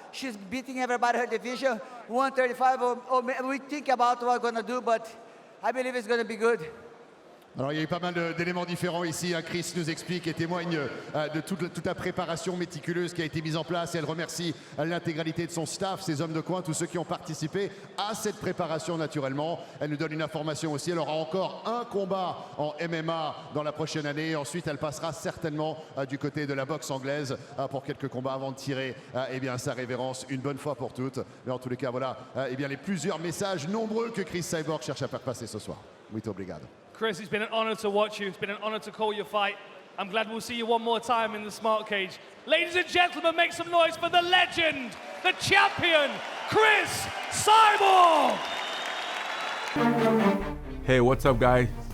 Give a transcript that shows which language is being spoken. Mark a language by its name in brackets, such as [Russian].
[English] She's beating everybody her division, 135. We think about what we're going to do, but I believe it's going to be good. [French] Alors il y a eu pas mal d'éléments différents ici. Cris nous explique et témoigne de toute la préparation méticuleuse qui a été mise en place. Et elle remercie l'intégralité de son staff, ses hommes de coin, tous ceux qui ont participé à cette préparation naturellement. Elle nous donne une information aussi. Elle aura encore un combat en MMA dans la prochaine année. Ensuite, elle passera certainement du côté de la boxe anglaise pour quelques combats avant de tirer eh bien, sa révérence une bonne fois pour toutes. Mais en tous les cas, voilà eh bien, les plusieurs messages nombreux que Cris Cyborg cherche à faire passer ce soir. [Portuguese] Muito obrigado. [English] Cris, it's been an honor to watch you. It's been an honor to call your fight. I'm glad we'll see you one more time in the smart cage. Ladies and gentlemen, make some noise for the legend, the champion, Cris Cyborg! Hey, what's up, guys?